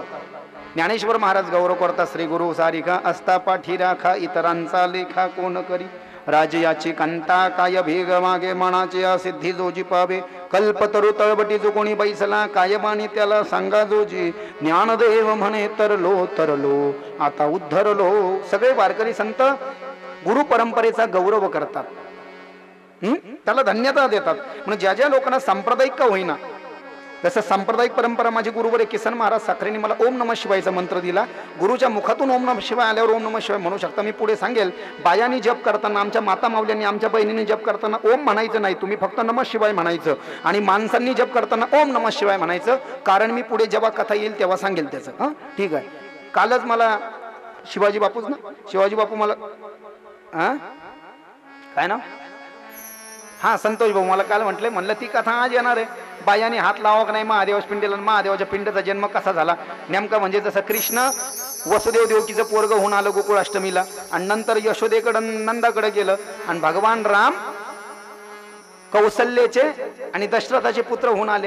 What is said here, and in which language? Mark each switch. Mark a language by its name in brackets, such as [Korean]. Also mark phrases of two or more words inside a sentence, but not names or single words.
[Marathi] ज्ञानेश्वर महाराज गौरव करतात, श्री गुरु सारिका असता पाठी राखा, इतरांचा लेखा कोण करी, राजयाची कंता काय भेग मागे, मनाचे सिद्धी जोजी पावे, कल्पतरू तळबटी जो कोणी बैसला, काय बाणी त्याला सांगा जोजी, ज्ञानदेव म्हणे तरलो आता उद्धरलो. सगळे वारकरी संत गुरु परंपरेचा गौरव करतात, त्याला धन्यता देतात. म्हणजे ज्या ज्या लोकांना सांप्रदायिक का होईना, जसं सांप्रदायिक परंपरा माझे गुरुवर किसन महाराज साखरेंनी मला [Sanskrit] ओम नमः शिवायचा [Marathi] मंत्र दिला. गुरुच्या मुखातून [Sanskrit] ओम नमः शिवाय [Marathi] आल्यावर [Sanskrit] ओम नमः शिवाय [Marathi] म्हणू शकता. मी पुढे सांगेल, बायांनी जप करताना, आमच्या माता मावल्यांनी, आमच्या बहिणींनी जप करताना ओम म्हणायचं नाही, तुम्ही फक्त [Sanskrit] नमः शिवाय [Marathi] म्हणायचं. आणि माणसांनी जप करताना [Sanskrit] ओम नमः शिवाय [Marathi] म्हणायचं, कारण मी पुढे जेव्हा कथा येईल तेव्हा सांगेल त्याचं. हां ठीक आहे. कालच मला शिवाजी बापूच ना, शिवाजी बापू मला काय ना, हां संतोष भाऊ मला काल म्हटले, म्हणलं ती कथा आज येणार आहे. बायाने हात लावा का नाही महादेवाच्या पिंडीला, महादेवाच्या पिंडीचा जन्म कसा झाला नेमका, म्हणजे जसं कृष्ण वसुदेव देवकीचं पोरग होऊन आलं गोकुळाष्टमीला, आणि नंतर यशोदेकडं नंदाकडे गेलं, आणि भगवान राम कौशल्याचे आणि दशरथाचे पुत्र होऊन आले.